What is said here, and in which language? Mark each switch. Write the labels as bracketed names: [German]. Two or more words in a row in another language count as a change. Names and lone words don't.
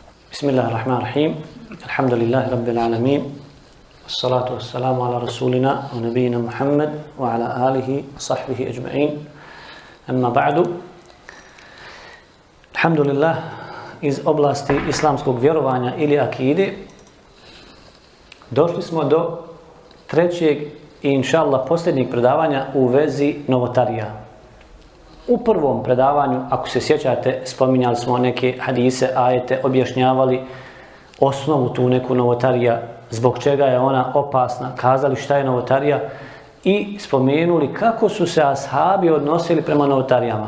[Arabic] بسم الله الرحمن الرحيم الحمد لله رب العالمين والصلاة والسلام على رسولنا ونبينا محمد وعلى آله وصحبه أجمعين. أما بعد. Alhamdulillah, [Bosnian] iz oblasti islamskog vjerovanja ili akide došli smo do trećeg i inšallah posljednjeg predavanja u vezi novotarija. U prvom predavanju, ako se sjećate, spominjali smo neke hadise, ajete, objašnjavali osnovu tu neku novotarija, zbog čega je ona opasna, kazali šta je novotarija i spomenuli kako su se ashabi odnosili prema novotarijama.